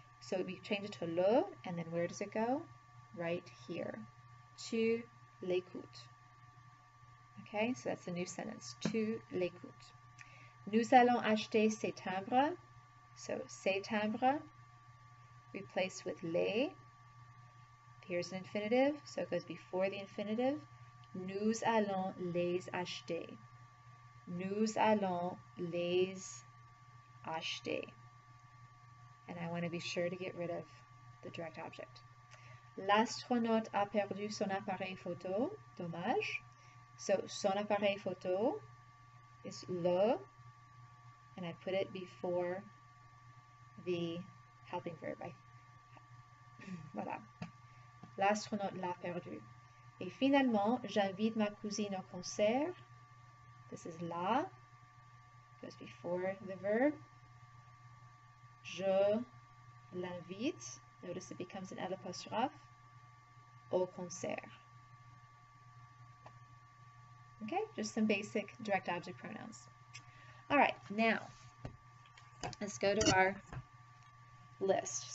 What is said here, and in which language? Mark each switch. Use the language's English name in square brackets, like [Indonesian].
[English] So we change it to le, and then where does it go? Right here. [French] Tu l'écoutes. [English] Okay, so that's a new sentence. [French] Tu l'écoutes. Nous allons acheter ces timbres. [English] So ces timbres replaced with les. Here's an infinitive, so it goes before the infinitive. [French] Nous allons les acheter. Nous allons les acheter. [English] And I want to be sure to get rid of the direct object. [French] L'astronaute a perdu son appareil photo. Dommage. [English] So son appareil photo is le, and I put it before the helping verb. Voilà. [French] L'astronaute l'a perdu. Et finalement, j'invite ma cousine au concert. [English] This is la, goes before the verb. [French] Je l'invite. [English] Notice it becomes an L apostrophe. [French] Au concert. [English] Okay, just some basic direct object pronouns. All right, now let's go to our list.